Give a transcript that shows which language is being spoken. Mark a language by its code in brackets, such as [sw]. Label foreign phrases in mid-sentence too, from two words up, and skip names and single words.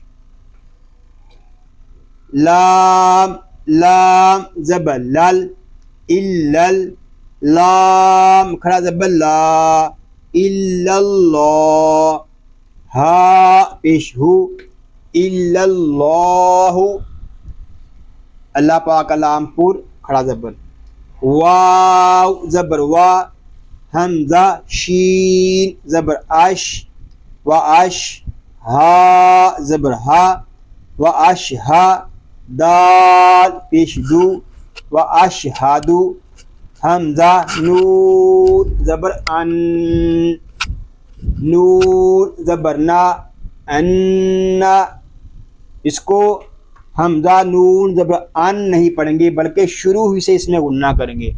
[ur] لام لام زبر لل، الل لام کھڑا زبر لا، [ar] الا اللہ [ur] ہا پیش ہو، [ar] الا اللہ، [ur] اللہ پاک کا لام پور کھڑا زبر۔ واو زبر وا، حمزہ شین زبر اش، و اش ہا زبر ہا، و اش ہا دال پیش دو، و اشہدو حمزہ نون زبر ان، نون زبر نا، ان، اس کو حمزہ نون زبر ان نہیں پڑھیں گے بلکہ شروع ہی سے اس میں غنہ کریں گے۔